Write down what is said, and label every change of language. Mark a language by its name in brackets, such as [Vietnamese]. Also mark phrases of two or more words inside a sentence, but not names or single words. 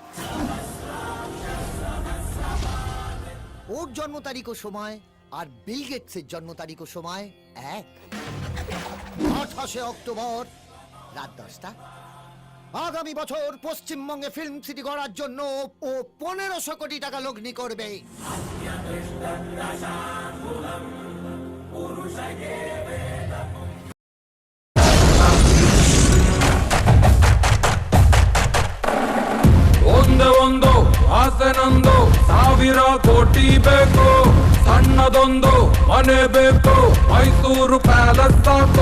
[Bangla] ওর জন্ম তারিখ ও সময় আর বিল গেটসের জন্ম তারিখ ও সময় এক। 28 অক্টোবর রাত 10টা। আগামী বছর পশ্চিমবঙ্গে [English] film city [Bangla] করার জন্য ও 1500 কোটি টাকা লগ্নি করবে। [Kannada] ಒಂದು ಆಸೆ ನಂದು, 1000 ಕೋಟಿ ಬೇಕು, ಸಣ್ಣದೊಂದು ಮನೆ ಬೇಕು, ಮೈಸೂರು ಪ್ಯಾಲೇಸ್ ಸಾಕು.